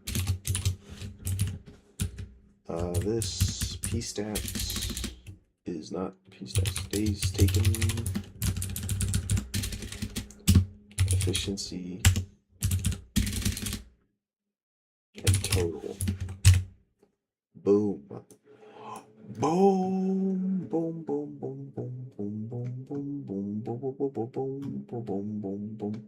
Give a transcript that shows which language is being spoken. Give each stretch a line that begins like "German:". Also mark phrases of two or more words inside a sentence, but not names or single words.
English: This P stats is not P stats. Days taken. Efficiency. And total. Boom. Boom, boom, boom, boom, boom, boom, boom, boom, boom, boom, boom, boom, boom, boom, boom, boom, boom.